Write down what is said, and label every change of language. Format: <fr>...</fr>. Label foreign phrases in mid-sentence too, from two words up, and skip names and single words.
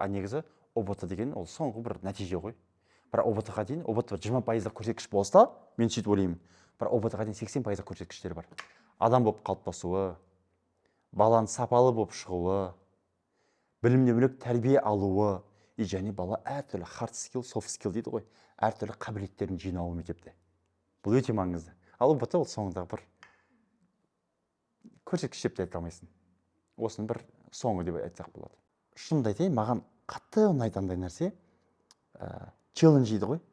<kk>Негізі ОБТ деген ол соңғы бір нәтиже ғой. Бірақ ОБТ-ға дейін ОБТ 20% көрсеткіш болса, мен сөйтіп ойлаймын. Бірақ ОБТ-ға дейін 80% көрсеткіштер бар. Адам болып қалыптасуы, баланың сапалы болып шығуы, білімнен бөлек тәрбие алуы, және бала әртүрлі</kk> <en>hard skill, soft skill</en> <kk>дейді ғой, әртүрлі қабілеттерін жинауы мектепте. Бұл өте маңызды. Ал ОБТ ол соңындағы бір көрсеткіш деп те айта алмайсың. Осының бір соңы деп айтсақ болады. Шынымды айтайын, маған қатты ұнайтындай нәрсе челлендж дейді ғой.</kk>